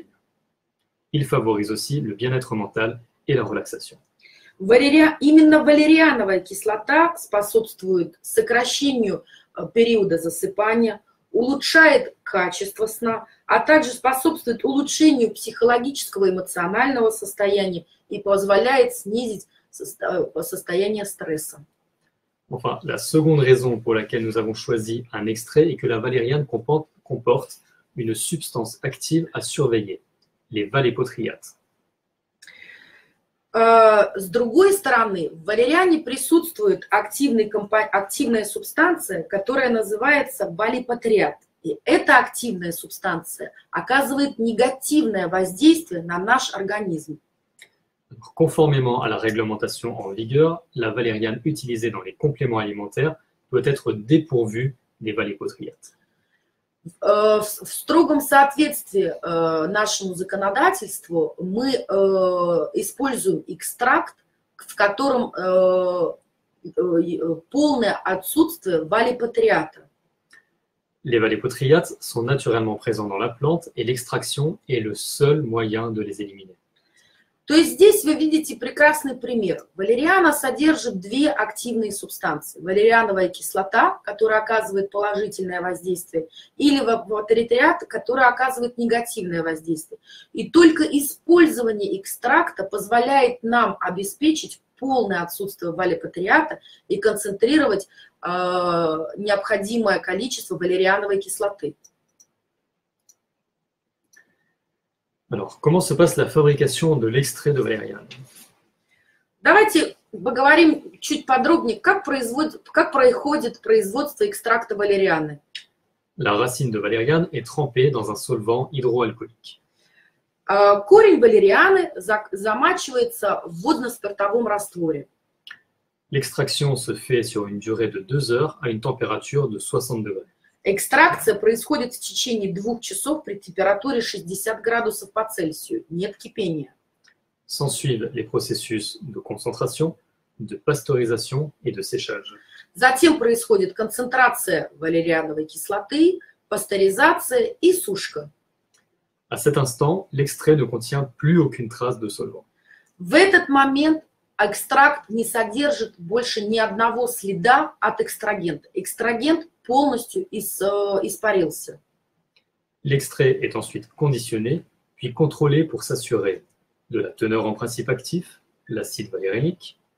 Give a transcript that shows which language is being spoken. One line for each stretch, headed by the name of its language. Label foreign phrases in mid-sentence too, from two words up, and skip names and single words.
French: Il favorise aussi le bien-être mental et la relaxation.
Russian: Именно валериановая кислота способствует сокращению периода засыпания, улучшает качество сна, а также способствует улучшению психологического и эмоционального состояния и позволяет снизить состояние стресса.
French: Enfin, la seconde raison pour laquelle nous avons choisi un extrait est que la valériane comporte une substance active à surveiller, les valépotриates.
Russian: С другой стороны, в валериане присутствует активная субстанция, которая называется валипотриат. И эта активная субстанция оказывает негативное воздействие на наш организм.
French: Conformément à la réglementation en vigueur, la valériane utilisée dans les compléments alimentaires doit être dépourvue des valépotриates.
Russian: В строгом соответствии нашему законодательству мы используем экстракт, в котором полное отсутствие валипотриата.
French: Les valépotриates sont naturellement présents dans la plante et l'extraction est le seul moyen de les éliminer.
Russian: То есть здесь вы видите прекрасный пример. Валериана содержит две активные субстанции. Валериановая кислота, которая оказывает положительное воздействие, или валипотриат, который оказывает негативное воздействие. И только использование экстракта позволяет нам обеспечить полное отсутствие валипотриата и концентрировать необходимое количество валериановой кислоты.
French: Alors, comment se passe la fabrication de l'extrait de valériane?
Russian: Давайте поговорим чуть подробнее, как происходит производство экстракта валерианы.
French: La racine de valériane est trempée dans un solvant hydroalcoolique.
Russian: Корень валерианы замачивается в водно-спиртовом растворе.
French: L'extraction se fait sur une durée de 2 heures à une température de 60 degrés.
Russian: Экстракция происходит в течение 2 часов при температуре 60 градусов по Цельсию. Нет кипения.
French: S'ensuivent les processus de concentration, de pasteurisation et de séchage.
Russian: Затем происходит концентрация валериановой кислоты, пастеризация и сушка.
French: À cet instant, l'extrait ne contient plus aucune trace de solvant.
Russian: В этот момент экстракт не содержит больше ни одного следа от экстрагента. Экстрагент полностью испарился.
French: L'extrait est ensuite conditionné, puis contrôlé pour s'assurer de la teneur en principe actif, l'acide valérianique.